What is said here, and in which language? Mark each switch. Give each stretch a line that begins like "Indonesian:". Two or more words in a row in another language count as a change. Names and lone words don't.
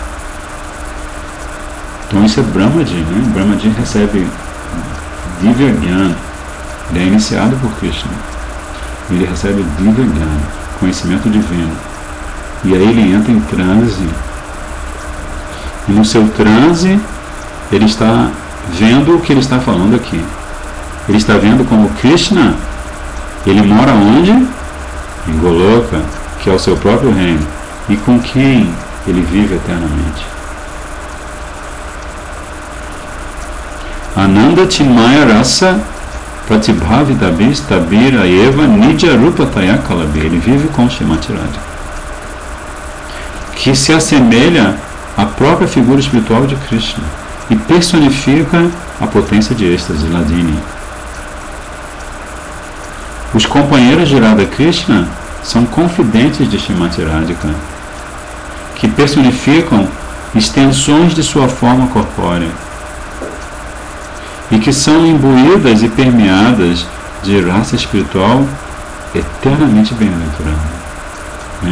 Portuguese: Então isso é Brahmaji, né? Brahmaji recebe
Sanskrit: दिव्य ज्ञान,
Portuguese: ele é iniciado por Krishna, ele recebe
Sanskrit: दिव्य ज्ञान,
Portuguese: conhecimento divino, e aí ele entra em transe, e no seu transe ele está vendo o que ele está falando aqui. Ele está vendo como Krishna, ele mora onde? Em Goloka, que é o seu próprio reino, e com quem ele vive eternamente.
Sanskrit: आनन्द चिन्मय रस प्रतिभावित भिस् तबिर एव निद्य रूपतया कलाभि.
Portuguese: Ele vive com Srimati Radhika, que se assemelha à própria figura espiritual de Krishna e personifica a potência de êxtase, Hladini. Os companheiros de Radha Krishna são confidentes de Srimati Radhika, que personificam extensões de sua forma corpórea e que são imbuídas e permeadas de raça espiritual eternamente bem-aventurada, né?